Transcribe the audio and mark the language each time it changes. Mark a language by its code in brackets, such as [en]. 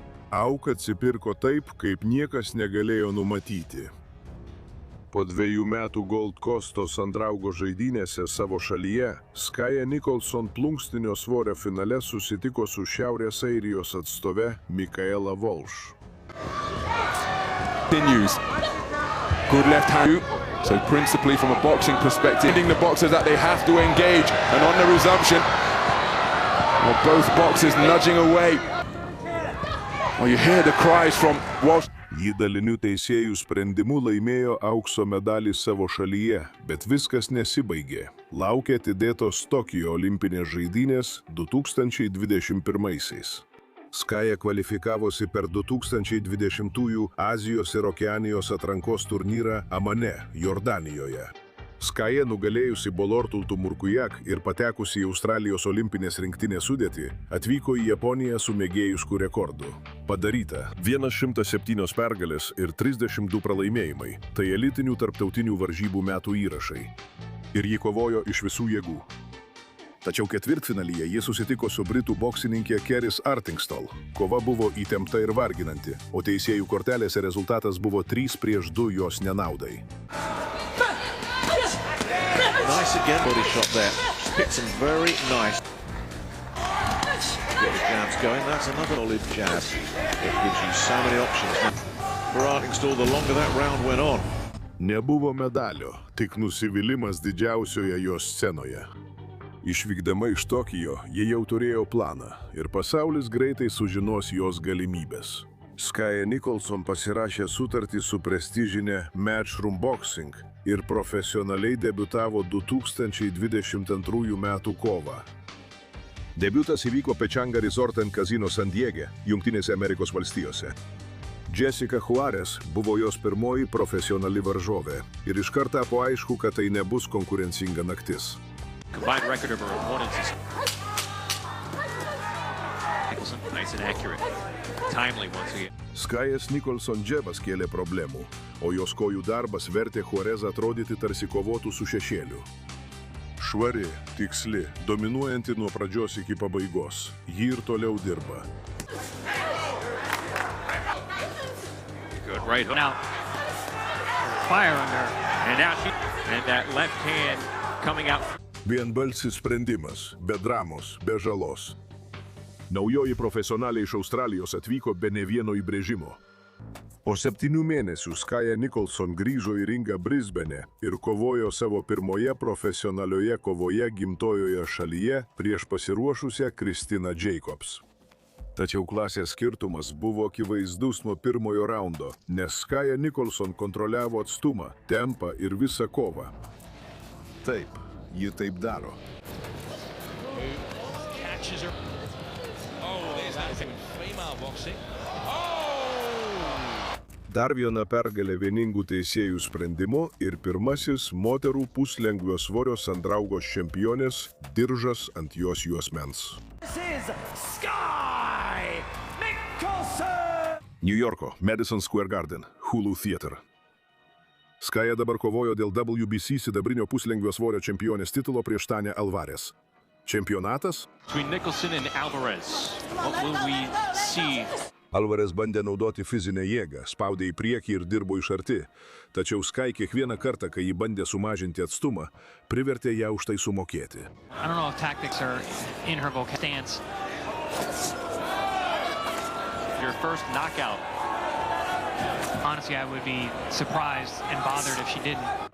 [lt] Auka atsipirko taip, kaip niekas negalėjo numatyti. Po 2 metų Gold Coasto Sandraugos žaidynėse savo šalyje, Skye Nicolson plunkstinio svorio finale susitiko su Šiaurės Airijos atstove Michaela Walsh. [en] Good left hand. So principally from a boxing perspective, the boxers that they have to engage, and on the resumption, well, both boxers nudging away. Well, you hear the cries from Walsh. [lt] Ji dalinių teisėjų sprendimu laimėjo aukso medalį savo šalyje, bet viskas nesibaigė. Laukė atidėtos Tokijo olimpinės žaidynės 2021-aisiais. Skye kvalifikavosi per 2020-ųjų Azijos ir Okeanijos atrankos turnyrą Amane, Jordanijoje. Skye nugalėjusi Bolortultų Murkujak ir patekusi į Australijos olimpinės rinktinės sudėtį, atvyko į Japoniją su mėgėjišku rekordu. Padaryta 107 pergalės ir 32 pralaimėjimai. Tai elitinių tarptautinių varžybų metų įrašai. Ir ji kovojo iš visų jėgų. Tačiau ketvirtfinalyje ji susitiko su britų boksininkė Keris Artingstall. Kova buvo įtempta ir varginanti, o teisėjų kortelėse rezultatas buvo 3-2 jos nenaudai. [en] Nice again, body shot there. Just picked some very nice. Get the jabs going. That's another solid jab. It gives you so many options. For Artingstall, the longer that round went on. [lt] Nebuvo medalio, tik nusivylimas didžiausioje jos scenoje. Išvykdama iš Tokijo, jie jau turėjo planą ir pasaulis greitai sužinos jos galimybės. Skye Nicolson pasirašė sutartį su prestižinė Matchroom Boxing ir profesionaliai debiutavo 2022 metų kovą. Debiutas įvyko Pechanga Resort and Casino San Diege, Jungtinėse Amerikos valstijose. Jessica Juarez buvo jos pirmoji profesionali varžovė ir iškart tapo aišku, kad tai nebus konkurencinga naktis. [en] Combined record of her opponents is Nicholson, nice and accurate. Timely once again. [lt] Skajas Nicholson džebas kėlė problemų, o jos kojų darbas vertė Juarez atrodyti tarsi kovotų su šešėliu. Švari, tiksli, dominuojanti nuo pradžios iki pabaigos. Ji ir toliau dirba. [en] Good right now. Fire under. And now and that left hand coming out. [lt] Vienbalsis sprendimas, be dramos, be žalos. Naujoji profesionalė iš Australijos atvyko be ne vieno įbrėžimo. Po 7 mėnesių Skaya Nicholson grįžo į ringą Brisbane ir kovojo savo pirmoje profesionalioje kovoje gimtojoje šalyje prieš pasiruošusią Christina Jacobs. Tačiau klasės skirtumas buvo akivaizdus nuo pirmojo raundo, nes Skaya Nicholson kontroliavo atstumą, tempą ir visą kovą. Taip, ji taip daro. Dar viena pergalė vieningų teisėjų sprendimu ir pirmasis moterų puslengvio svorio sandraugos čempionės diržas ant jos juosmens. New Yorko, Madison Square Garden, Hulu Theater. Skaya dabar kovojo dėl WBC sidabrinio puslengvio svorio čempionės titulo prieš Tanya Alvarez. Čempionatas? [en] Between Nicholson and Alvarez, what will we see? [lt] Alvarez bandė naudoti fizinę jėgą, spaudė į priekį ir dirbo iš arti. Tačiau Sky kiekvieną kartą, kai ji bandė sumažinti atstumą, privertė ją už tai sumokėti. [en] I don't know if tactics are in her stance. Your first knockout. Honestly, I would be surprised and bothered if she didn't.